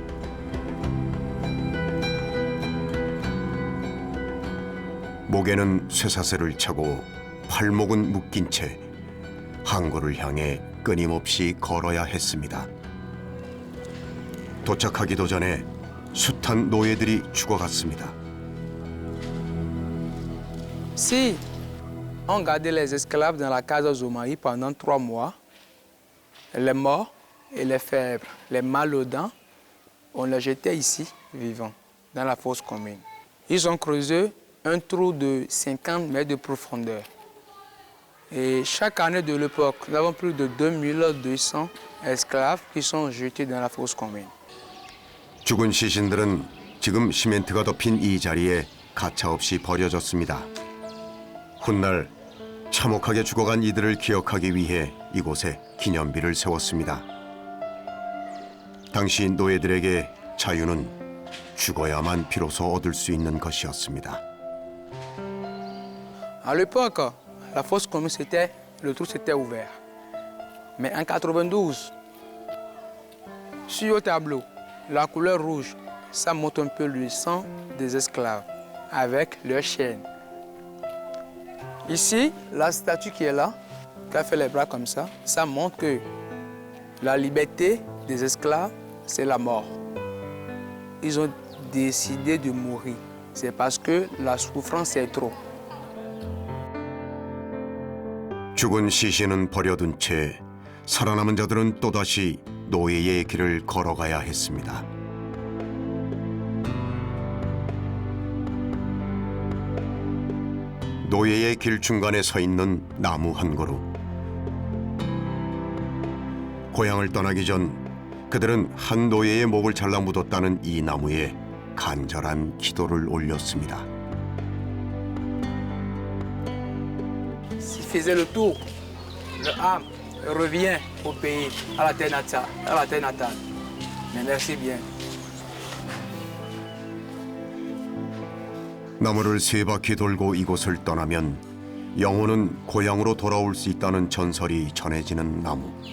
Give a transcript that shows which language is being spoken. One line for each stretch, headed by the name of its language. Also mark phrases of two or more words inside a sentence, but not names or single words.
Korean: 목에는 쇠사슬을 차고 팔목은 묶인 채 항구를 향해 끊임없이 걸어야 했습니다. 도착하기도 전에 숱한 노예들이 죽어갔습니다.
French: Si on gardait les esclaves dans la case Zomaï pendant 3 mois, les morts et les faibles, les mal aux dents, on les jetait ici, vivants, dans la fosse commune. Ils ont creusé un trou de 50 mètres de profondeur. Et chaque année de l'époque, nous avons plus de 2200 esclaves qui sont jetés dans la fosse commune.
Korean: 죽은 시신들은 지금 시멘트가 덮인 이 자리에 가차없이 버려졌습니다. 훗날 참혹하게 죽어간 이들을 기억하기 위해 이곳에 기념비를 세웠습니다. 당시 노예들에게 자유는 죽어야만 비로소 얻을 수 있는 것이었습니다.
French: À l'époque, la fosse commune, le trou s'était ouvert. Mais en 92, sur le tableau, la couleur rouge, ça montre un peu le sang des esclaves avec leurs chaînes. Ici, la statue qui est là, qui a fait les bras comme ça montre que la liberté des esclaves, c'est la mort. Ils ont décidé de mourir. C'est parce que la souffrance est trop.
Korean: 죽은 시신은 버려둔 채 살아남은 자들은 또다시 노예의 길을 걸어가야 했습니다. 노예의 길 중간에 서 있는 나무 한 그루. 고향을 떠나기 전 그들은 한 노예의 목을 잘라 묻었다는 이 나무에 간절한 기도를 올렸습니다.
French: S'il faisait le tour, le âme revient au pays, à la terre natale. Mais merci bien.
Korean: 나무를 세 바퀴 돌고 이곳을 떠나면 영혼은 고향으로 돌아올 수 있다는 전설이 전해지는 나무.